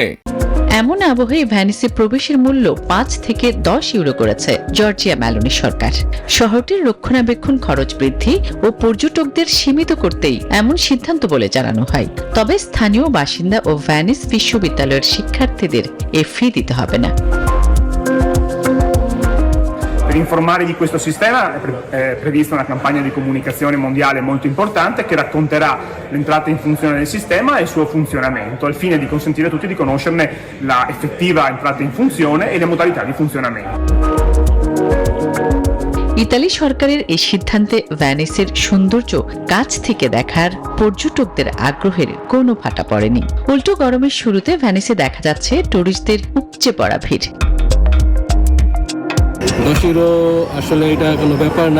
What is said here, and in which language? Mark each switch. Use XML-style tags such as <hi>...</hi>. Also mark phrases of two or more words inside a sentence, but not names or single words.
<bn>এমন আবহে ভ্যানিসে প্রবেশের মূল্য 5 থেকে 10 ইউরো করেছে জর্জিয়া মেলোনি সরকার। শহরটির রক্ষণাবেক্ষণ খরচ বৃদ্ধি ও পর্যটকদের সীমিত করতেই এমন সিদ্ধান্ত বলে জানানো হয়। তবে স্থানীয় বাসিন্দা ও ভ্যানিস বিশ্ববিদ্যালয়ের শিক্ষার্থীদের এ ফি দিতে হবে না।</bn> <it>Per informare di questo sistema è prevista una campagna di comunicazione mondiale molto importante che racconterà l'entrata in funzione del sistema e il suo funzionamento, al fine di consentire a tutti di conoscerne la effettiva entrata in funzione e le modalità di funzionamento.</it> <bn>ইতালি সরকারের এই সিদ্ধান্তে ভ্যানিসের সৌন্দর্য কাছ থেকে দেখার পর্যটকদের আগ্রহের কোনো ফাটা পড়েনি। উল্টো গরমের শুরুতে ভ্যানিসে দেখা যাচ্ছে টুরিস্টদের উপচে পড়া ভিড়। 10 ইউরো আসলে এটা কোনো ব্যাপার না।</bn>